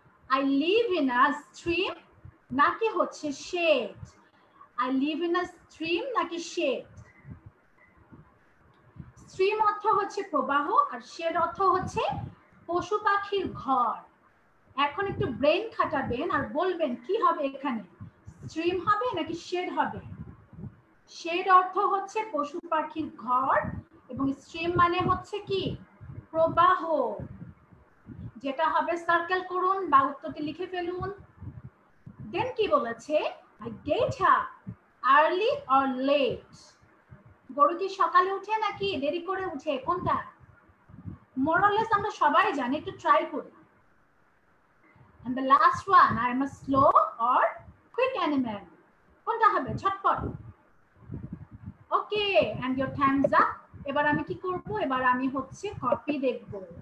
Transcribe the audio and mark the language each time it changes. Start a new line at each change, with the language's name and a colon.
English: I live in a stream
Bangla: নাকি হচ্ছে
English: shade? I live in a stream
Bangla: নাকি
English: shade?
Bangla: Stream অর্থ হচ্ছে প্রবাহ আর শেড অর্থ হচ্ছে পশু পাখির ঘর। এখন একটু ব্রেন খাটাবেন আর বলবেন কি হবে এখানে? স্ট্রিম হবে নাকি শেড হবে? শেড অর্থ হচ্ছে পশু পাখির ঘর এবং স্ট্রিম মানে হচ্ছে কি? প্রবাহ। যেটা হবে সার্কেল করুন বা উত্তরটি লিখে ফেলুন। দেন কি বলেছে?
English: I get up early or late.
Bangla: গরু কি সকালে উঠে নাকি দেরি করে উঠে? কোনটা?
English: more or less
Bangla: আমরা সবাই জানি, একটু ট্রাই করি।
English: and the last one, I am a slow or quick animal.
Bangla: কোনটা হবে? ঝটপট। ওকে,
English: and your thumbs up.
Bangla: এবার আমি কি করব? এবার আমি হচ্ছে কপি দেখব।